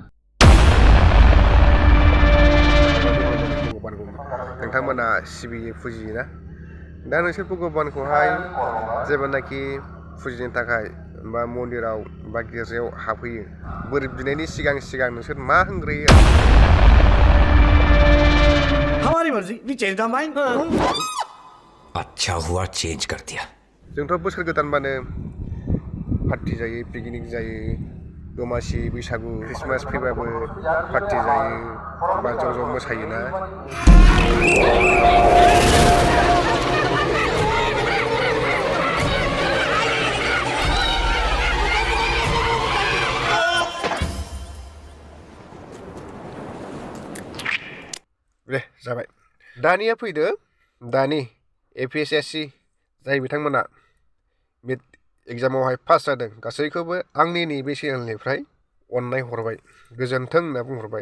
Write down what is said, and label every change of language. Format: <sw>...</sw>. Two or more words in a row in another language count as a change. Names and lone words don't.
<brx>नोंथांमोना सिबियो फुजियोना दा नोंसोर भगबानखौहाय जेब्लानाखि फुजिनो थाखाय बा मन्दिराव बा गिर्जायाव हाबफैयो बोर बिनायनि सिगां नोंसोर मा होनग्रोयो</brx> <hi>हमारी मर्जी</hi> <en>we change the mind</en> <hi>अच्छा हुआ चेंज कर दिया</hi> <brx>जोंथ' बोसोर गोदानबानो पार्टी जायो पिकनिक जायो दमासि बैसागु क्रिसमास फैबाबो पार्टी जायो बा ज' मोसायोना दे जाबाय दानिया फैदो दानि APSC जाय बिथांमोना बे एग्जामावहाय पास जादों गासैखौबो आंनि नैबे चेनेलनिफ्राय अननाय हरबाय गोजोन्थों होनना बुंहरबाय</brx>